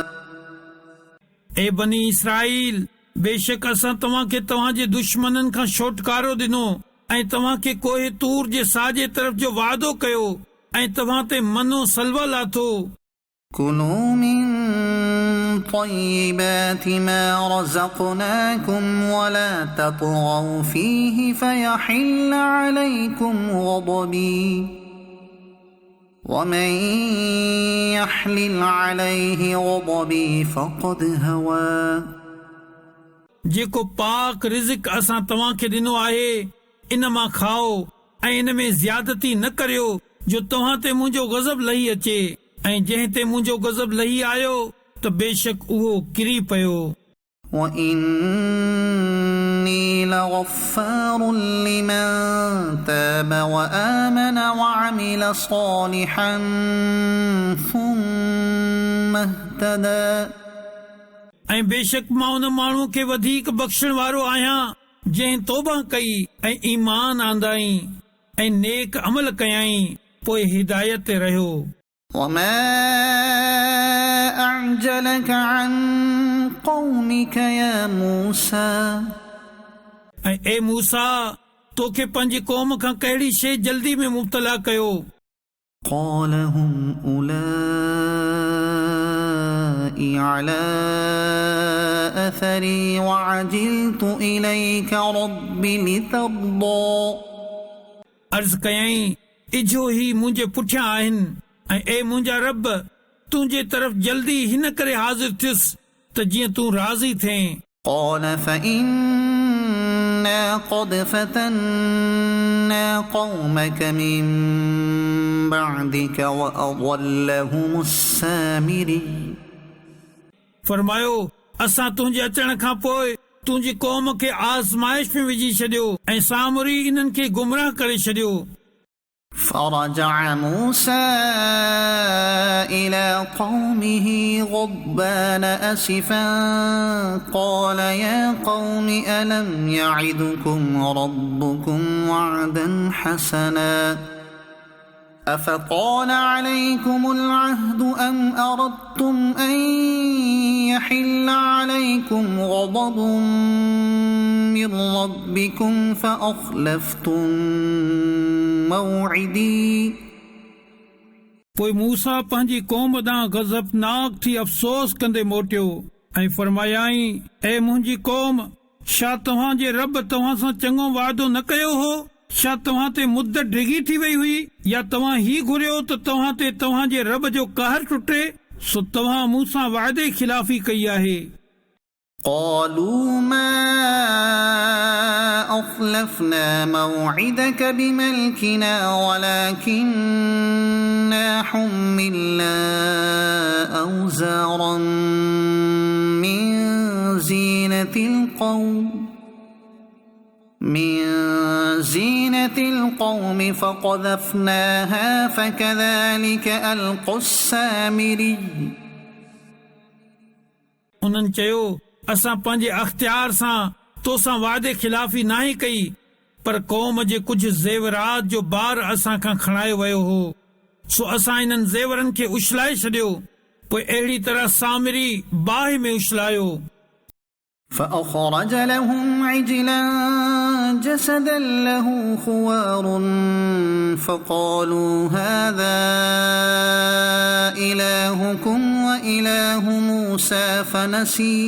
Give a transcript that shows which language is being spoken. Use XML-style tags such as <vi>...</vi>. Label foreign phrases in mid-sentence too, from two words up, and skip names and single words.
<sd>ए बनी इसराइल बेशक असां तव्हांखे तव्हांजे दुश्मननि खां छोटकारो ॾिनो ऐं तव्हांखे कोहे तूर जे साॼे तरफ़ जो वादो कयो ऐं तव्हां ते मनो सलवा लाथो</sd> <ar>كلوا من طيبات ما رزقناكم ولا تطغوا فيه فيحل عليكم غضبي ومن يحلل عليه غضبي فقد هوى</ar> <sd>जेको पाक रिज़िक असां तव्हांखे ॾिनो आहे इन मां खाओ ऐं इन में ज़्यादती न करियो जो तव्हां ते मुंहिंजो गज़ब लही अचे ऐं जंहिं ते मुंहिंजो गज़ब लही आयो त बेशक उहो किरी पियो</sd> <ar>وإني لغفار لمن تاب وآمن وعمل صالحا ثم اهتدى</ar> <sd>ऐं बेशक मां उन माण्हू खे वधीक बख़्शण वारो आहियां जंहिं तौबा कई ऐं ईमान आंदाई ऐं नेक अमल कयाई पोइ हिदायत ते रहियो</sd> <ar>وما أعجلك عن قومك يا موسى</ar> <sd>ऐं ए मूसा तोखे पंहिंजी क़ौम खां कहिड़ी शइ जल्दी में मुब्तला कयो</sd> <ar>قال هم أولئك على أثري وعجلت إليك رب لترضى</ar> <sd>अर्ज़ कयईं इजो ही मुंहिंजे पुठियां आहिनि ऐं ए मुंहिंजा रब तुंहिंजे तरफ़ जल्दी हिन करे हाज़िर थियुसि त जीअं तूं राज़ी थिए</sd> <ar>قال فإنا قد فتنا قومك من بعدك وأضلهم السامري</ar> <sd>फरमायो असां तुंहिंजे अचण खां पोइ तुंहिंजी क़ौम खे आज़माइश में विझी छॾियो ऐं सामरी इन्हनि खे गुमराह करे छॾियो</sd> <ar>فرجع موسى إلى قومه غضبان أسفا قال يا قوم ألم يعدكم ربكم وعدا حسنا أفطال عليكم العهد أم أردتم أن يحل عليكم غضب من ربكم فأخلفتم موعدي</ar> <sd>पोइ मूसा पंहिंजी क़ौम ॾांहुं गज़बनाक थी अफ़सोस कंदे मोटियो ऐं फरमायाई ए मुंहिंजी क़ौम छा तव्हांजे रब तव्हां सां चङो वाइदो न कयो हो छा तव्हां ते मुद्दत डिघी थी वई हुई या तव्हां ही घुरियो त तव्हां ते तव्हांजे रब जो कहर टुटे सो तव्हां मूंसां वाइदे खिलाफ़ी कई आहे</sd> <ar>قالوا ما أخلفنا موعدك بملكنا ولكننا حملنا أوزارا من زينة زينة القوم فقذفناها فكذلك ألقى السامري</ar> <sd>उन्हनि चयो असां पंहिंजे अख़्तियार सां तोसां वादे खिलाफ़ी नाहे कई पर क़ौम जे कुझु ज़ेवरात जो बार असां खां खणायो वियो हो सो असां इन्हनि ज़ेवरनि खे उछलाए छॾियो पोइ अहिड़ी तरह सामिरी बाहि में उछलायो</sd> <ar>فأخرج لهم عجلا جسدا له خوار فقالوا هذا إلهكم وإله موسى فنسي</ar>